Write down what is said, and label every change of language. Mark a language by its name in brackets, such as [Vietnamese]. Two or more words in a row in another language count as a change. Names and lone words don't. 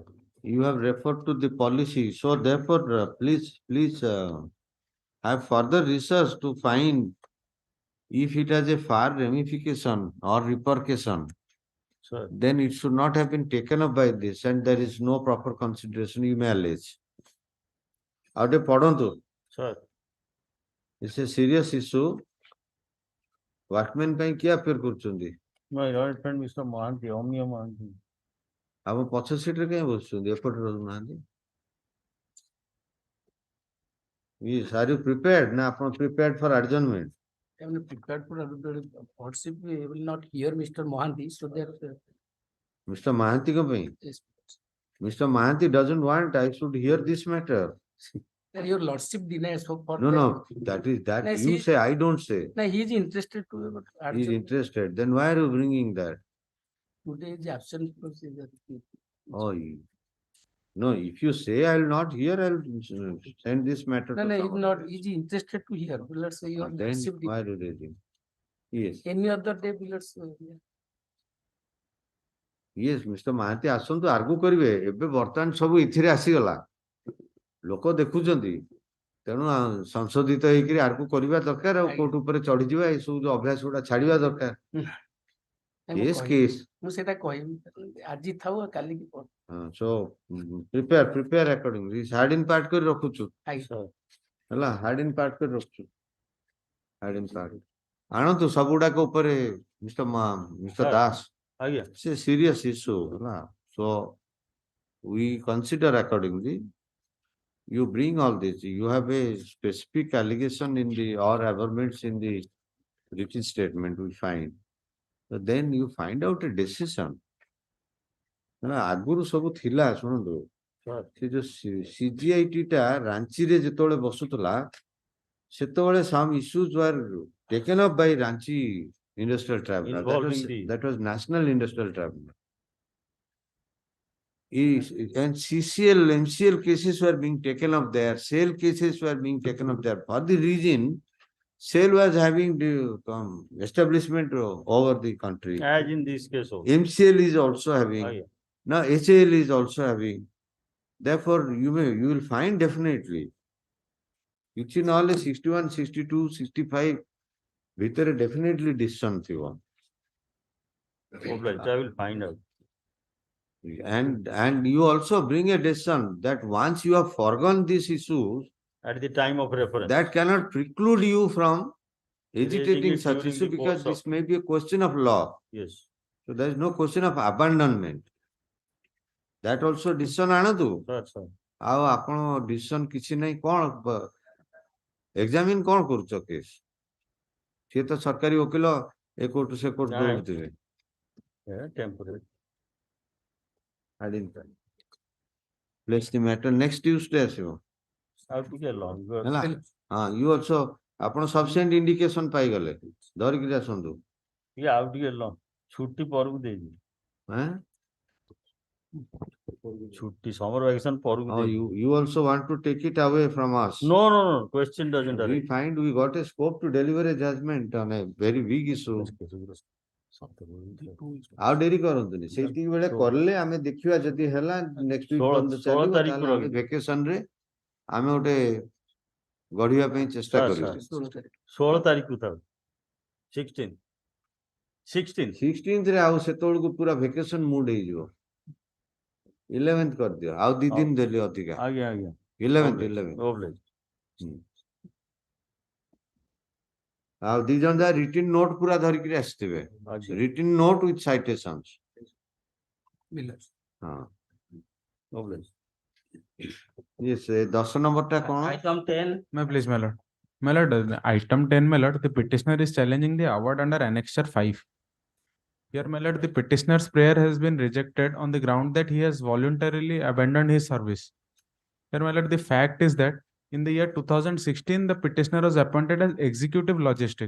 [English] you have referred to the policy. So therefore, please have further research to find if it has a far ramification or repercussion, Sir, then it should not have been taken up by this and there is no proper consideration, you may allege. Out of Padontu, sir, it's a serious issue. [Odia] Workmen ପାଇଁ କିଏ appear କରୁଛନ୍ତି? [English] my right friend Mr. Mohanty, Omniya Mohanty. [Odia] ଆମ ପଛ ସିଟରେ କାହିଁ ବସୁଛନ୍ତି? ଏପଟେ ରହୁନାହାନ୍ତି। [English] Yes, are you prepared? [Odia] ନା ଆପଣ [English] prepared for adjournment? I am prepared for hardship. We will not hear Mr. Mohanty, so that [Odia] Mr. Mahanti ko ପାଇଁ? [English] yes, Mr. Mahanti doesn't want I should hear this matter. that your lordship denies for No, that. no, that is that No, you see- say, I don't say. No, he is interested to He is interested. Then why are you bringing that? today is absent. Oh, no, if you say I will not hear, I will send this matter No, to no, he's someone. not. He's interested to hear. Let's say your Then lordship. why do they do? Yes, Any other day, let's say. [Odia] yes, Mr. Mahanti ଆସନ୍ତୁ ଆର୍ଗୁ କରିବେ। ଏବେ ବର୍ତ୍ତମାନ ସବୁ ଏଥିରେ ଆସିଗଲା। ଲୋକ ଦେଖୁଛନ୍ତି। ତେଣୁ ସଂଶୋଧିତ ହେଇକିରି ଆର୍ଗୁ କରିବା ଦରକାର ଆଉ କୋର୍ଟ ଉପରେ ଚଢିଯିବା ଏସବୁ ଯୋଉ ଅଭ୍ୟାସ ଗୁଡା ଛାଡିବା ଦରକାର। [English] Yes, case. [Odia] ମୁଁ ସେଟା କହିବି ଆଜି ଥାଉ ଆଉ କାଲିକି ପଢ। [English] So prepare accordingly. Hard in part [Odia] କରି ରଖୁଛୁ। ହେଲା [English] hard in part [Odia] କରି ରଖୁଛୁ। [English] Hard in part. [Odia] ଆଣନ୍ତୁ ସବୁଗୁଡାକ ଉପରେ Mr. Das. ଆଜ୍ଞା। [English] It's a serious issue. ହେଲା। So we consider accordingly. You bring all this. You have a specific allegation in the or averments in the written statement we find. So then you find out a decision. [Odia] ଆଗରୁ ସବୁ ଥିଲା ଶୁଣନ୍ତୁ ସେ ଯୋଉ CGIT ଟା ରାଞ୍ଚିରେ ଯେତେବେଳେ ବସୁଥିଲା ସେତେବେଳେ [English] some issues were taken up by Ranchi Industrial Tribunal. That was National Industrial Tribunal. And CCL, MCL cases were being taken up there. SAIL cases were being taken up there. For the reason, SAIL was having the establishment over the country. As in this case also. MCL is also having. Yeah. Now HAL is also having. Therefore, you will find definitely. [Odia] କିଛି ନହେଲେ 61, 62, 65 ଭିତରେ [English] definitely decision [Odia] ଥିବ. [English] Obliged, I will find out. And you also bring a decision that once you have forgone these issues, At the time of reference. that cannot preclude you from agitating it such during issue the because course this may be a question of law. Yes. So there is no question of abandonment. That also decision ଆଣନ୍ତୁ। That's all. [Odia] ଆଉ ଆପଣ decision କିଛି ନାହିଁ କଣ examine କଣ କରୁଛ case? ସିଏ ତ ସରକାରୀ ଓକିଲ ଏ କୋର୍ଟ ସେ କୋର୍ଟ ଦୌଡୁଥିବେ। [English] Yeah, temporary. I didn't try. Place the matter next Tuesday ଆସିବ। How to get long? [Odia] ହେଲା [English] you also [Odia] ଆପଣ [English] sufficient indication [Odia] ପାଇଗଲେ ଧରିକିରି ଆସନ୍ତୁ। [English] Yeah, how to get long? [Odia] ଛୁଟି ପରକୁ ଦେଇଛି। ଛୁଟି [English] summer vacation [Odia] ପରକୁ [English] Oh, [Odia] ଦେଇଛି। [English] you also want to take it away from us? No, question doesn't We arise. find we got a scope to deliver a judgment on a very big issue. [Odia] ଆଉ ଡେରି କରନ୍ତୁନି ସେଇତିକି ବେଳେ କରିଲେ ଆମେ ଦେଖିବା ଯଦି ହେଲା [English] next week [Odia] ପର୍ଯ୍ୟନ୍ତ ଚାଲିବ ତାହେଲେ ଆମେ vacation ରେ ଆମେ ଗୋଟେ ଗଢିବା ପାଇଁ ଚେଷ୍ଟା କରିବୁ। 16 ତାରିଖକୁ ଥାଉ। 16th ରେ ଆଉ ସେତେବେଳକୁ ପୁରା [English] vacation mood [Odia] ହେଇଯିବ। 11th କରିଦିଅ ଆଉ 2 ଦିନ ଦେଲି ଅଧିକା। ଆଜ୍ଞା। 11th। ଆଉ 2 ଜଣ ଯାହା [English] written note [Odia] ପୁରା ଧରିକିରି ଆସିଥିବେ। [English] written note with citations. [Odia] ହଁ। Yes, 10 number ଟା କଣ? [English] Item 10. May please, my lord. My lord, item 10, my lord, the petitioner is challenging the award under Annexure 5. Here, my lord, the petitioner's prayer has been rejected on the ground that he has voluntarily abandoned his service. Here, my lord, the fact is that in the year 2016, the petitioner was appointed as executive logistic.